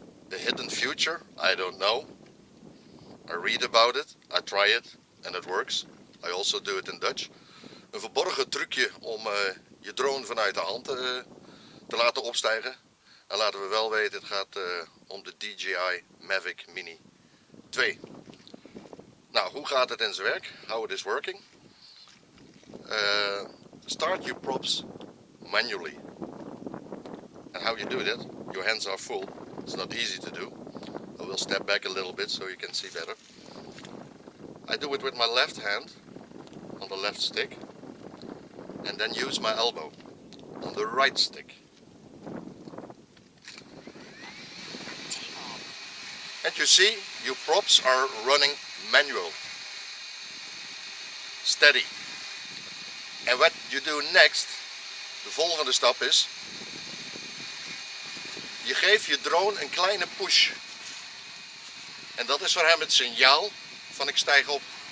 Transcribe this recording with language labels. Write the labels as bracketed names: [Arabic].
[English] The hidden future, I don't know. I read about it, I try it and it works. I also do it in Dutch. [Dutch] Een verborgen trucje om je drone vanuit de hand te laten opstijgen. En laten we wel weten, het gaat om de DJI Mini 2. Nou, hoe gaat het in zijn werk? [English] How it is working? Start your props manually. And how you do that? Your hands are full. It's not easy to do. I will step back a little bit so you can see better. I do it with my left hand on the left stick and then use my elbow on the right stick. And you see, your props are running manual. Steady. And what you do next, [Dutch] de volgende stap is, je geeft je drone een kleine push. En dat is voor hem het signaal van ik stijg op.